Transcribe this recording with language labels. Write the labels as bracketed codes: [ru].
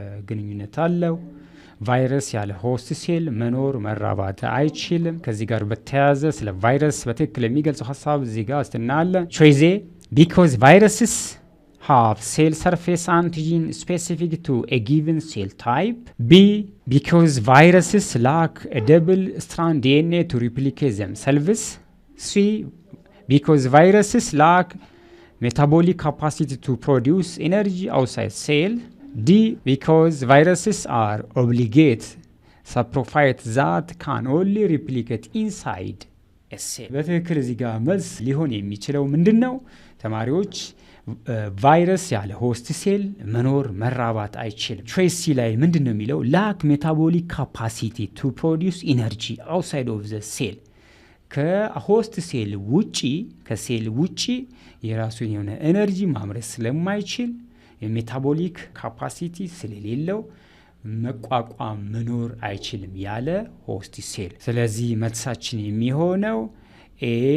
[am] ግንኙነት አለው። ቫይረስ ያለ ሆስት ሴል መኖር መራባት አይችልም። ከዚህ ጋር በተያያዘ ስለ ቫይረስ በትክክል የሚገልጸው ሀሳብ እዚህ ጋር አስተናለ ቾይስ ኤ [en] because viruses have cell surface antigen specific to a given cell type. B. Because viruses lack a double strand DNA to replicate themselves. C. Because viruses lack metabolic capacity to produce energy outside cell. D. Because viruses are obligate saprophytes that can only replicate inside a cell. [am] በትክክል እዚህ ጋር መልስ ሊሆን የሚችለው ምንድን ነው ተማሪዎች? ቫይረስ ያለ ሆስት ሴል መኖር መራባት አይችልም። ቾይስ ሲ ላይ ምንድን ነው የሚለው? [en] ላክ ሜታቦሊክ ካፓሲቲ ቱ ፕሮዲውስ ኢነርጂ አውትሳይድ ኦፍ ዘ ሴል። [am] ከሆስት ሴል ውጪ ከሴል ውጪ የራሱን የሆነ ኤነርጂ ማምረት ስለማይችል የሜታቦሊክ ካፓሲቲ ስለሌለው መቋቋም መኖር አይችልም ያለ ሆስት ሴል። ስለዚህ መልሳችን የሚሆነው ኤ